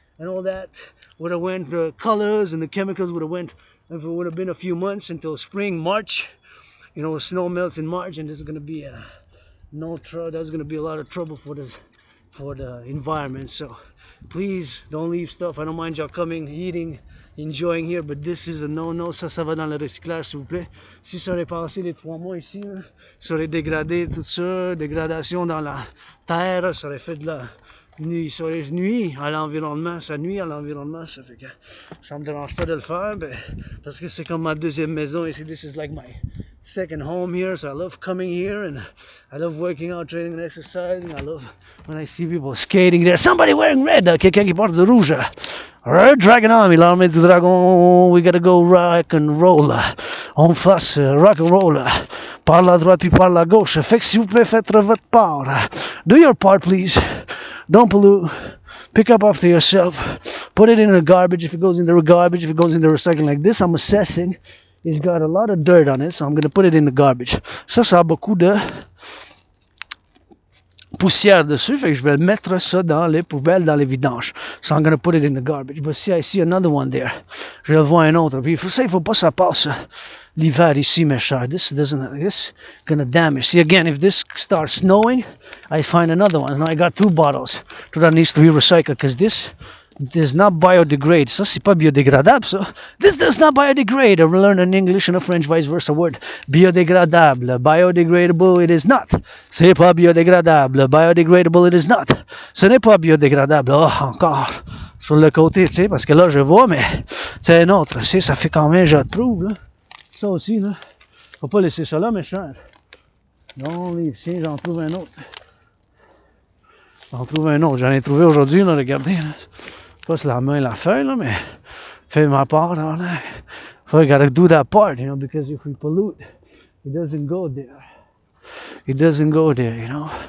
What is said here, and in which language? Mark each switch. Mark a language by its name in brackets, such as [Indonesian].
[English] and all that would have went, the colors and the chemicals would have went, if it would have been a few months until spring, March, you know, snow melts in March, and this is going to be there's going to be a lot of trouble for the environment. So please don't leave stuff. I don't mind y'all coming, eating, enjoying here, but this is a no-no. [French] Ça va dans le recyclage, s'il vous plaît. Si ça aurait passé les 3 mois ici, là, ça aurait dégradé tout ça, dégradation dans la terre, ça aurait fait de la nuit, ça aurait nuit à l'environnement, ça nuit à l'environnement, ça fait que ça me dérange pas de le faire, ben, parce que c'est comme ma deuxième maison ici. [English] This is like my second home here, so I love coming here, and I love working out, training and exercising. I love when I see people skating there. Somebody wearing red, [French] quelqu'un qui porte du rouge. [English] Alright, Dragon Army, [French] l'armée du dragon, [English] we gotta go rock and roll. [French] On fasse rock and roll. Par la droite puis par la gauche. Fait que s'il vous plaît, faites votre part. [English] Do your part, please. Don't pollute. Pick up after yourself. Put it in the garbage if it goes in the garbage. If it goes in the recycling like this, I'm assessing. It's got a lot of dirt on it, so I'm going to put it in the garbage. [French] Ça a beaucoup de poussière dessus, fait que je vais mettre ça dans les poubelles, dans les vidanges. [English] So I'm going to put it in the garbage. But see, I see another one there. [French] Je vais le voir un autre. Puis il faut pas que ça passe l'hiver ici, mes chers. [English] This gonna damage. See, again, if this starts snowing, I find another one. Now I got 2 bottles that needs to be recycled, because this does not biodegrade. [French] Ça, c'est pas biodégradable, ça. [English] This does not biodegrade. I learned in English and a French vice versa word. Biodégradable. Biodegradable, it is not. [French] C'est pas biodégradable. [English] Biodegradable, it is not. [French] Ce n'est pas biodégradable. Oh, encore. Sur le côté, tu sais, parce que là, je vois, mais c'est un autre. Tu sais, ça fait quand même, je trouve, là. Ça aussi, là. Faut pas laisser ça là, mes chers. Non, les chiens, j'en trouve un autre. J'en ai trouvé aujourd'hui, là, regardez. Là. Pas sur la main et la feuille, là, mais fais ma part. Là. [English] I gotta do that part, you know, because if we pollute, it doesn't go there. It doesn't go there, you know.